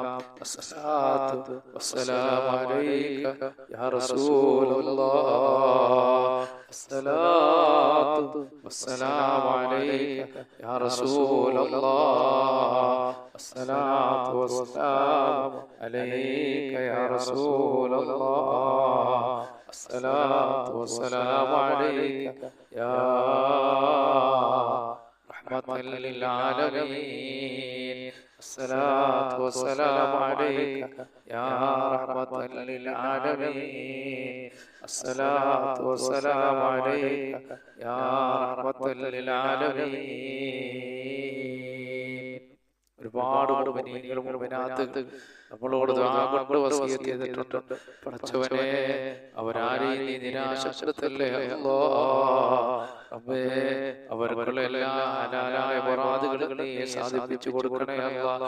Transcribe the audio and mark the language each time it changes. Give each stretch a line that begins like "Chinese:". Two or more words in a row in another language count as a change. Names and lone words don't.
Arabic: الصلاة والسلام عليك يا رسول الله. الصلاة والسلام عليك يا رسول الله. الصلاة والسلام عليك يا رسول الله. الصلاة والسلام عليك يا رحمة للعالمين. الصلاة والسلام عليك يا رحمة للعالمين. الصلاة والسلام عليك يا رحمة للعالمين.
Malayalam: ഒരുപാട് മുഅ്മിനീങ്ങളും മുഅ്മിനാത്ത് നമ്മളോട് ദുആ കൊണ്ട് വസിയത്ത് ചെയ്തിട്ടുണ്ട്. പടച്ചവനെ അവരാരെയും നീ നിരാശപ്പെടുത്തല്ലേ അല്ലാഹ്. റബ്ബേ അവർക്കുള്ള എല്ലാ ഹലാലായ മുറാദുകളും നീ സാധിപ്പിച്ചു കൊടുക്കണേ അല്ലാഹ്.